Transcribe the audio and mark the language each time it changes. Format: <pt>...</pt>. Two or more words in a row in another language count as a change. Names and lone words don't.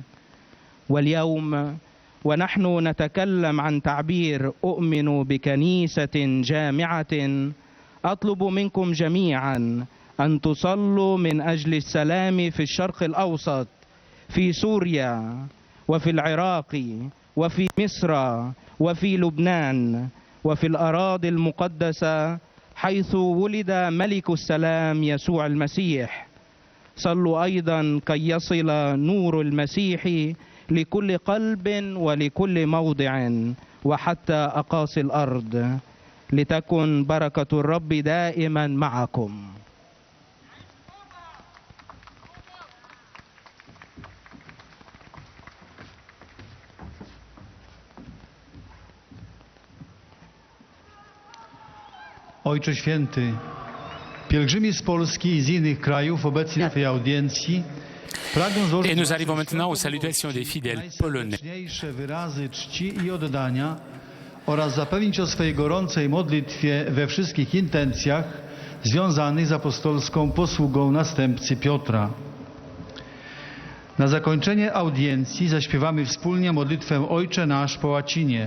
<ar>واليوم ونحن نتكلم عن تعبير أؤمن بكنيسة جامعة، أطلب منكم جميعا أن تصلوا من أجل السلام في الشرق الأوسط، في سوريا وفي العراق وفي مصر وفي لبنان وفي الأراضي المقدسة حيث ولد ملك السلام يسوع المسيح. صلوا أيضا كي يصل نور المسيح لكل قلب ولكل موضع وحتى أقاصي الأرض. لتكن بركة الرب دائما معكم.</ar> <pl>Ojcze Święty, pielgrzymi z Polski i z innych krajów obecni w tej audiencji pragną złożyć</pl> <fr>Et nous arrivons maintenant aux salutations des fidèles polonais.</fr> <pl>najserdeczniejsze wyrazy czci i oddania oraz zapewnić o swej gorącej modlitwie we wszystkich intencjach związanych z apostolską posługą następcy Piotra. Na zakończenie audiencji zaśpiewamy wspólnie modlitwę Ojcze Nasz po łacinie.</pl>